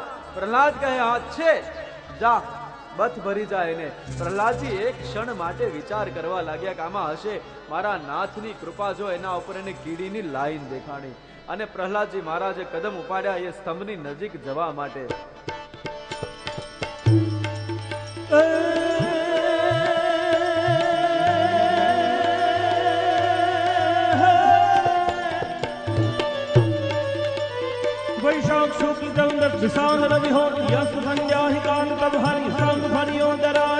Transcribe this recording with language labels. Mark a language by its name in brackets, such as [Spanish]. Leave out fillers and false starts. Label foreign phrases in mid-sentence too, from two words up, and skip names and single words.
[Gujarati] પ્રહલાદ કહે હા છે. જા, બથ ભરી જાય એને. પ્રહલાદજી એક ક્ષણ માટે વિચાર કરવા લાગ્યા કે આમાં હશે મારા નાથની કૃપા. જો એના ઉપર એને કીડીની લાઈન દેખાણી અને પ્રહલાદજી મહારાજે કદમ ઉપાડ્યા એ સ્તંભની નજીક જવા માટે. [Hindi] वैशाख शुक्ल चंद्र विशाल रवि हो यस्त संध्या ही काल तब हरि संग फरियो दरार.